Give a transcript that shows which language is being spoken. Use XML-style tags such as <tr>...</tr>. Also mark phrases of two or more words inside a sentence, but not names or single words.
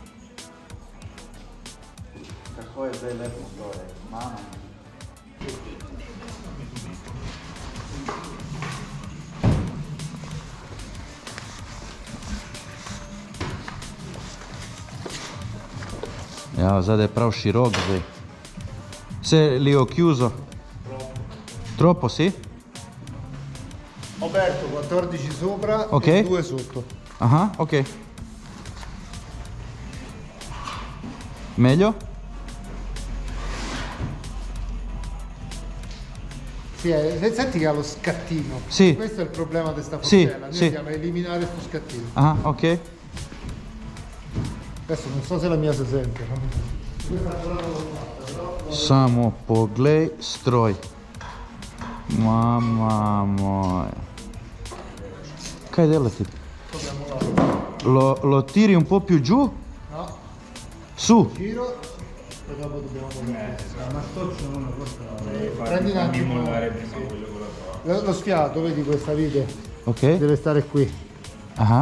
<sl>Kako je zdaj lepo zgore, mama. Ja, zadaj je prav širok zdaj.</sl> <it>Se li ho chiuso? Troppo, sì? Ho aperto 14 sopra Ok. e 2 sotto. Ah, ok. Meglio? Sì, senti che ha lo scattino. Sì. Questo è il problema di sta Sì, forcella. Noi sì. andiamo a eliminare questo scattino. Ah, ok. Adesso non so se la mia si sente.</it> <sl>Samo poglej stroj. Mamma moja. Kaj delati?</sl> <it>Lo tiri un po' più giù? No, Su. giro e dopo dobbiamo muovere. Prendi un attimo lo sfiato, vedi questa vite? Ok. Deve stare qui, Ah.</it>